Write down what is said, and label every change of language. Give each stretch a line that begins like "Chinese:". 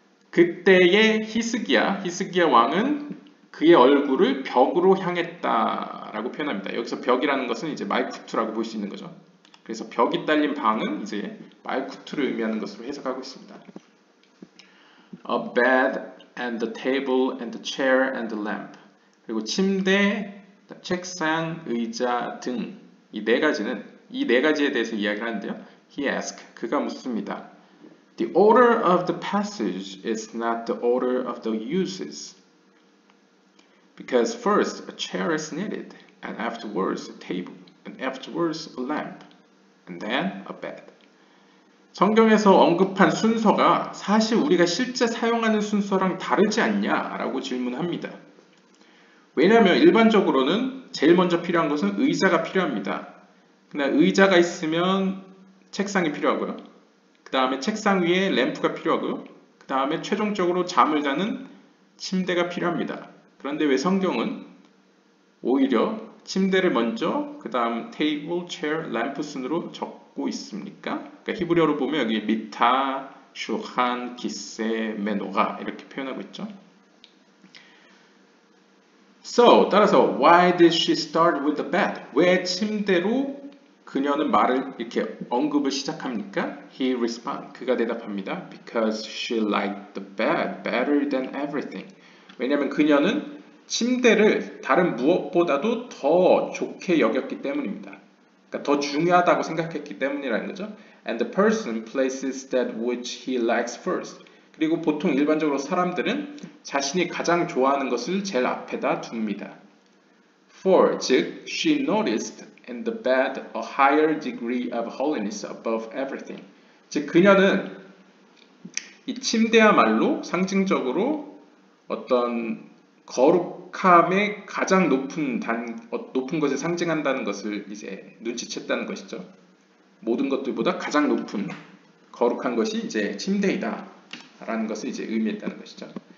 Korean: 그때의 히스기야 왕은 그의 얼굴을 벽으로 향했다라고 표현합니다. 여기서 벽이라는 것은 이제 말쿠트라고 볼 수 있는 거죠. 그래서 벽이 딸린 방은 이제 말쿠트를 의미하는 것으로 해석하고 있습니다.
English: A bed and the table and the chair and the lamp.
Korean: 그리고 침대, 책상, 의자 등 이 네 가지에 대해서 이야기를 하는데요.
English: He asked.
Korean: 그가 묻습니다.
English: The order of the passage is not the order of the uses. Because first a chair is needed, and afterwards a table, and afterwards a lamp, and then a bed.
Korean: 성경에서 언급한 순서가 사실 우리가 실제 사용하는 순서랑 다르지 않냐라고 질문합니다. 왜냐하면 일반적으로는 제일 먼저 필요한 것은 의자가 필요합니다. 근데 의자가 있으면 책상이 필요하고요. 그 다음에 책상 위에 램프가 필요하고요. 그 다음에 최종적으로 잠을 자는 침대가 필요합니다. 그런데 왜 성경은 오히려 침대를 먼저 그 다음 테이블, 체어, 램프 순으로 적고 있습니까? 그러니까 히브리어로 보면 여기 미타, 슈한, 기세, 메노가 이렇게 표현하고 있죠.
English: So,
Korean: 따라서
English: why did she start with the bed?
Korean: 왜 침대로 그녀는 말을 이렇게 언급을 시작합니까?
English: He responds.
Korean: 그가 대답합니다.
English: Because she liked the bed better than everything.
Korean: 왜냐하면 그녀는 침대를 다른 무엇보다도 더 좋게 여겼기 때문입니다. 그러니까 더 중요하다고 생각했기 때문이라는 거죠.
English: And the person places that which he likes first.
Korean: 그리고 보통 일반적으로 사람들은 자신이 가장 좋아하는 것을 제일 앞에다 둡니다.
English: For,
Korean: 즉,
English: she noticed in the bed a higher degree of holiness above everything.
Korean: 즉, 그녀는 이 침대야말로 상징적으로 어떤 거룩함의 가장 높은 것을 상징한다는 것을 이제 눈치챘다는 것이죠. 모든 것들보다 가장 높은 거룩한 것이 이제 침대이다 라는 것을 이제 의미했다는 것이죠.